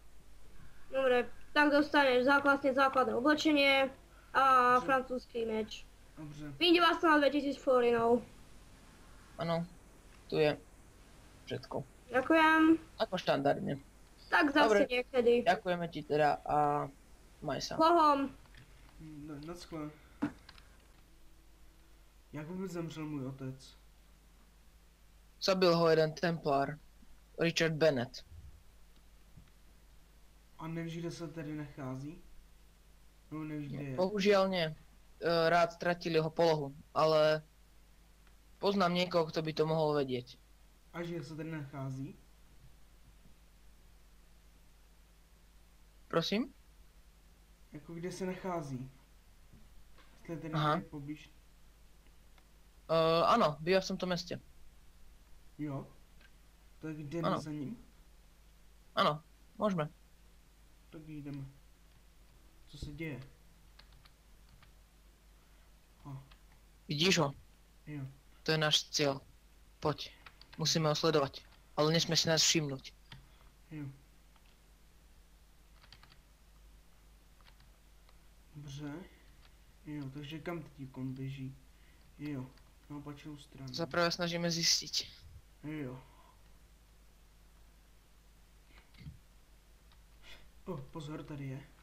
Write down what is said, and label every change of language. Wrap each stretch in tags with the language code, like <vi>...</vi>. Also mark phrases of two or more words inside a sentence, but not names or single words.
<sk>Dobre, tak dostaneš základné oblečenie a</sk> <cs>Dobře.</cs> <sk>francúzsky meč.</sk> <cs>Dobře.</cs> <sk>Vyjde vás to na 2000 florinov. Áno. Tu je všetko. Ďakujem. Ako štandardne. Tak zase Dobre. niekedy. Ďakujeme ti teda a maj sa. Pohom. Naschle.</sk> <cs>Jak vůbec zemřel můj otec?</cs> <sk>Zabil ho jeden templár. Richard Bennett.</sk> <cs>A nevíš, kde se tady nachází? No, nevíš, kde je.</cs> <sk>Bohužiaľ nie. Rád stratil jeho polohu, ale poznám niekoho, kto by to mohol vedieť.</sk> <cs>A že se tady nachází? Prosím? Jako kde se nachází? Jestli je tady Aha. někde poblíž.</cs> <sk>Áno, býva v tomto meste.</sk> <cs>Jo. Tak jdeme Ano. za ním?</cs> <sk>Áno, môžeme.</sk> <cs>Tak jdeme. Co se děje? Vidíš ho? Jo.</cs> <sk>To je náš cieľ. Poď. Musíme ho sledovať. Ale nesmie si nás všimnúť.</sk> <cs>Jo. Dobře. Jo, takže kam teď on běží? Jo, na opačnou stranu.</cs> <sk>Zaprvé snažíme zistiť.</sk> <cs>Jo. Pozor, tady je.</cs>